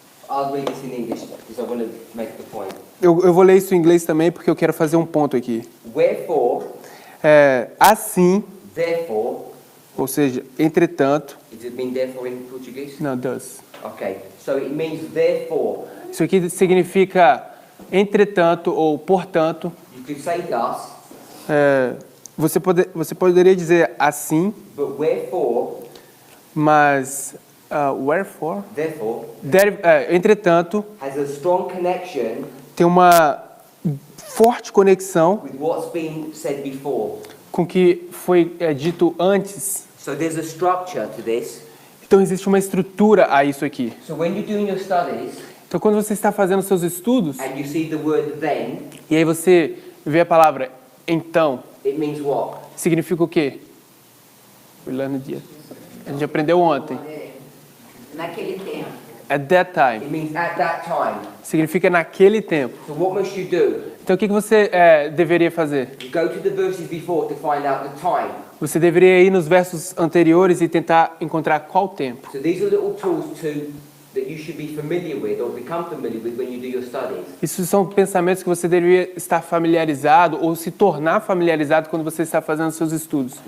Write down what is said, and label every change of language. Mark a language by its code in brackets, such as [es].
[en] I'll read this in English because I want to make the point. [pt] Eu vou ler isso em inglês também porque eu quero fazer um ponto aqui. [en] Wherefore, [pt] Assim, [en] therefore, [pt] ou seja, entretanto, [en] does it mean therefore in Portuguese? [pt] não, does. [en] Okay, so it means therefore. [pt] Isso aqui significa entretanto ou portanto. [en] You could say thus, [pt] Você poderia dizer assim, [en] but wherefore, [pt] mas wherefore? [en] therefore, [pt] Entretanto, [en] has a strong connection [pt] tem uma forte conexão [en] with what's been said before. [pt] com o que foi dito antes. [en] So there's a structure to this. [pt] Então existe uma estrutura a isso aqui. [en] So when you're doing your studies [pt] Então quando você está fazendo seus estudos [en] and you see the word then, [pt] e aí você vê a palavra então, [en] it means what? [pt] significa o quê? [en] We learned it. [pt] A gente aprendeu ontem. Naquele tempo. [en] At that time. It means at that time. [pt] Significa naquele tempo. [en] So what must you do? [pt] Então o que você deveria fazer? [en] You go to the verses before to find out the time. [pt] Você deveria ir nos versos anteriores e tentar encontrar qual tempo. [en] So these are little tools that you should be familiar with or become familiar with when you do your studies. [pt] Isso são pensamentos que você deveria estar familiarizado ou se tornar familiarizado quando você está fazendo seus estudos.